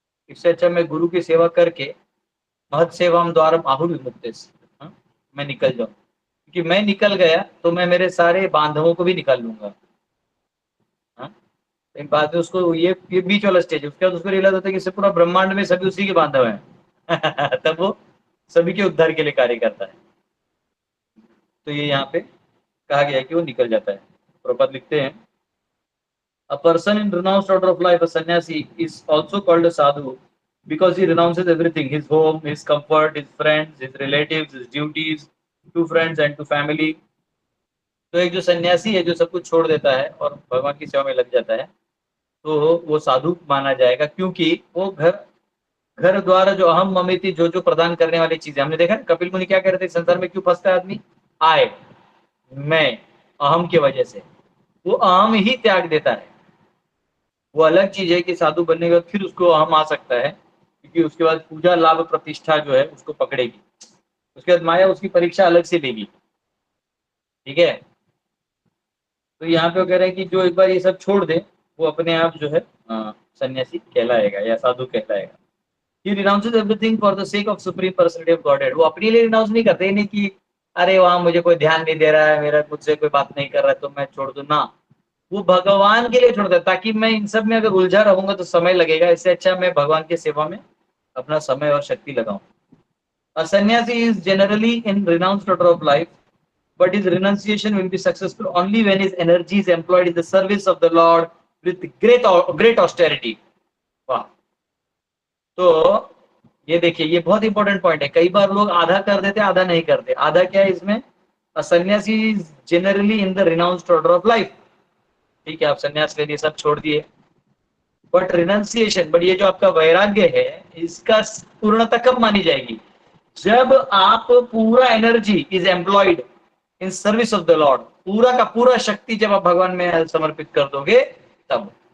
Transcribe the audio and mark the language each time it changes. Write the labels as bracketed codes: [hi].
[hi] इससे अच्छा मैं गुरु की सेवा करके [sa] महत सेवाम द्वारम आहुर विमुक्ते, [hi] मैं निकल जाऊं, क्योंकि मैं निकल गया तो मैं मेरे सारे बांधवों को भी निकाल लूंगा। एक बाद में उसको ये बीच वाला स्टेज, उसके बाद उसको रियलाइज होता है कि इससे पूरा ब्रह्मांड में सभी उसी के बांधव हैं तब वो सभी के उद्धार के लिए कार्य करता है। तो ये यहाँ पे कहा गया है कि वो निकल जाता है। प्रपद लिखते हैं, [en] a person in renounced order of life, a sannyasi, is also called a sadhu because he renounces everything, his home, his comfort, his friends, his relatives, his duties to friends and to family। [hi] तो एक जो सन्यासी है जो सब कुछ छोड़ देता है और भगवान की सेवा में लग जाता है, तो वो साधु माना जाएगा, क्योंकि वो घर घर द्वारा जो अहम ममिति जो प्रदान करने वाली चीजें, हमने देखा कपिल मुनि क्या कह रहे थे, संसार में क्यों फंसता है आदमी, आए मैं अहम की वजह से, वो अहम ही त्याग देता है। वो अलग चीज है कि साधु बनने के बाद फिर उसको अहम आ सकता है, क्योंकि उसके बाद पूजा लाभ प्रतिष्ठा जो है उसको पकड़ेगी, उसके बाद माया उसकी परीक्षा अलग से लेगी। ठीक है, तो यहाँ पे वो कह रहे हैं कि जो एक बार ये सब छोड़ दे वो अपने आप जो है सन्यासी कहलाएगा या साधु कहलाएगा। [en] He renounces everything for the sake of supreme personality of Godhead। [hi] वो अपने लिए रिनाउंस नहीं करते, नहीं कि अरे वहां मुझे कोई ध्यान नहीं दे रहा है, मेरा मुझसे कोई बात नहीं कर रहा है तो मैं छोड़ दूं ना, वो भगवान के लिए छोड़ता है, ताकि मैं इन सब में अगर उलझा रहूंगा तो समय लगेगा, इससे अच्छा मैं भगवान की सेवा में अपना समय और शक्ति लगाऊं। [en] A sannyasi is generally in renounced order of life, but his renunciation will be successful only when his energy is employed in the service of the Lord with great austerity। [hi] वाह, तो ये देखिए ये बहुत इंपॉर्टेंट पॉइंट है, कई बार लोग आधा कर देते आधा नहीं करते। आधा क्या है इसमें, [en] Sannyasi is generally in the renounced order of life. [hi] ठीक है, आप सन्यास ले लिए, सब छोड़ दिए, बट रिनाउंसिएशन, बट ये जो आपका वैराग्य है इसका पूर्णता कब मानी जाएगी, जब आप पूरा [en] energy is employed in service of the Lord, [hi] पूरा का पूरा शक्ति जब आप भगवान में समर्पित कर दोगे तब।